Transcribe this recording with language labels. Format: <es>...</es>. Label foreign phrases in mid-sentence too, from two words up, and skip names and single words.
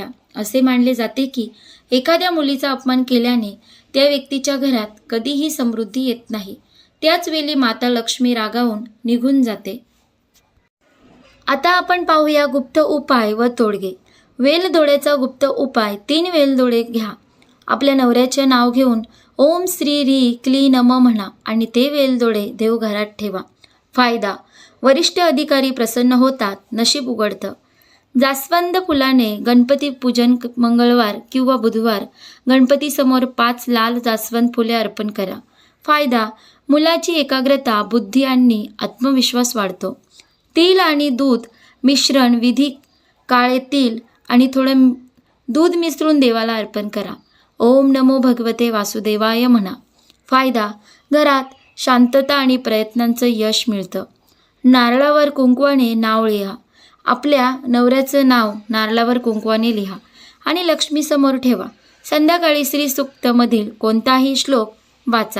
<mr>असे मानले जाते की एखाद्या मुलीचा अपमान केल्याने त्या व्यक्तीच्या घरात कधीही समृद्धी येत नाही. त्याच वेळी माता लक्ष्मी रागावून निघून जाते. आता आपण पाहूया गुप्त उपाय व तोडगे. वेलदोड्याचा गुप्त उपाय. 3 वेलदोडे घ्या. आपल्या नवऱ्याचे नाव घेऊन</mr> <sa>ओम श्री री क्ली नम</sa> <mr>म्हणा आणि ते वेलदोडे देवघरात ठेवा. फायदा. वरिष्ठ अधिकारी प्रसन्न होतात. नशीब उघडतं. जास्वंद फुलाने गणपती पूजन. मंगळवार किंवा बुधवार गणपतीसमोर 5 लाल जास्वंद फुले अर्पण करा. फायदा. मुलाची एकाग्रता, बुद्धी आणि आत्मविश्वास वाढतो. तीळ आणि दूध मिश्रण विधी. काळे तीळ आणि थोडं दूध मिसळून देवाला अर्पण करा.</mr> <sa>ओम नमो भगवते वासुदेवाय म्हणा.</sa> <mr>फायदा. घरात शांतता आणि प्रयत्नांचं यश मिळतं. नारळावर कुंकवाने नाव लिहा. आपल्या नवऱ्याचं नाव नारळावर कुंकवाने लिहा आणि लक्ष्मीसमोर ठेवा. संध्याकाळी श्रीसूक्तमधील कोणताही श्लोक वाचा.</mr>